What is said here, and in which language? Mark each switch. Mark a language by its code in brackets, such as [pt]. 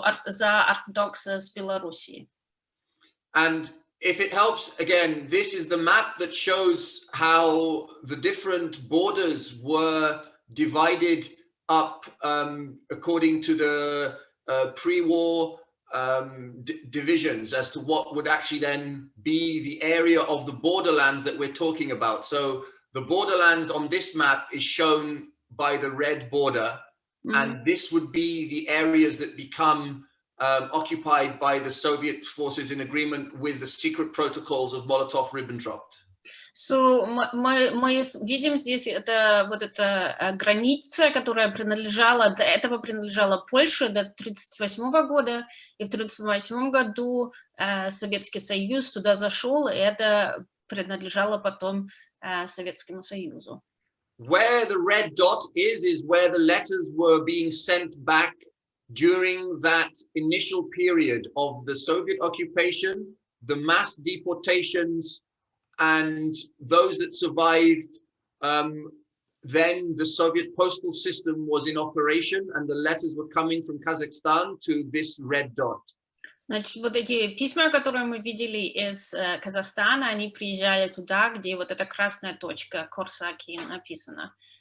[ru] За Orthodox с Белоруссии. [en] And if it helps, again, this is the map that shows how the different borders were divided up according to the pre-war divisions as to what would actually then be the area of the borderlands that we're talking about. So the borderlands on this map is shown by the red border, and this would be the areas that become occupied by the Soviet forces in agreement with the secret protocols of Molotov-Ribbentrop. [ru] So мы видим здесь эта граница, которая до этого принадлежала Польше до 1938 года, и в 1938 году Советский Союз туда зашел, и это принадлежало потом Советскому Союзу. [en] where the red dot is where the letters were being sent back during that initial period of the Soviet occupation, the mass deportations, and those that survived. Then the Soviet postal system was in operation, and the letters were coming from Kazakhstan to this red dot. [ru] Значит, вот эти письма, которые мы видели из Казахстана, они приезжали туда, где вот эта красная точка Корсаки написана.